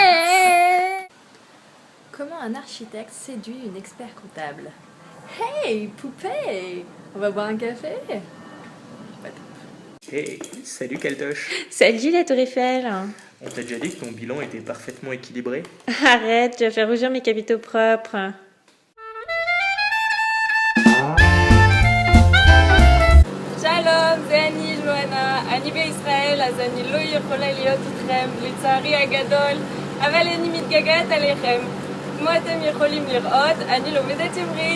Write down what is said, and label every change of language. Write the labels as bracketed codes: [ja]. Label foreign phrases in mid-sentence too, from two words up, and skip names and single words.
[fr] Comment un architecte séduit une expert comptable? Hey, poupée! On va boire un café? Pas top. Hey, salut Caldoche. Salut la Tour Eiffel. On t'a déjà dit que ton bilan était parfaitement équilibré? Arrête, tu vas faire rougir mes capitaux propres. [he] שלום, זה אני לואנה, אני בישראל, אז אני לא יכולה להיות איתכם, לצערי הגדול, אבל אני מתגעגעת עליכם. כמו אתם יכולים לראות, אני לומדת עברית.